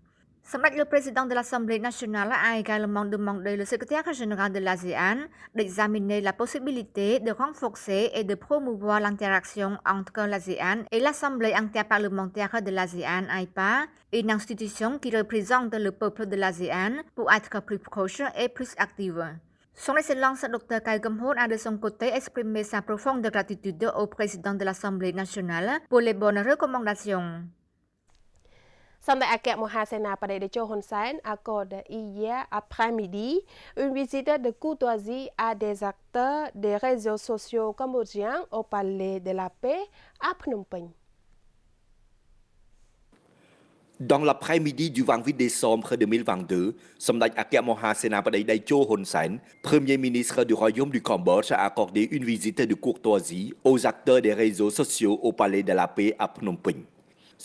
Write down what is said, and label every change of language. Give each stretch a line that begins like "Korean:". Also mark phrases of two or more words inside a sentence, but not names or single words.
French: Le président de l'Assemblée nationale a également demandé au secrétaire général de l'ASEAN d'examiner la possibilité de renforcer et de promouvoir l'interaction entre l'ASEAN et l'Assemblée interparlementaire de l'ASEAN AIPA, une institution qui représente le peuple de l'ASEAN, pour être plus proche et plus active. Son excellence Dr Cao Kham Huon a de son côté exprimé sa profonde gratitude au président de l'Assemblée nationale pour les bonnes recommandations. សម្ដេចអគ្គមហាសេនាបតីតេជោហ៊ុនសែន accorde hier après-midi une visite de courtoisie à des acteurs des réseaux sociaux cambodgiens au palais de la paix à Phnom Penh. Dans l'après-midi du 28 décembre 2022, Samdech Akek Moha Senapati Daicho Hun Sen, Premier ministre du Royaume du Cambodge, a accordé une visite de courtoisie aux acteurs des réseaux sociaux au palais de la paix à Phnom Penh.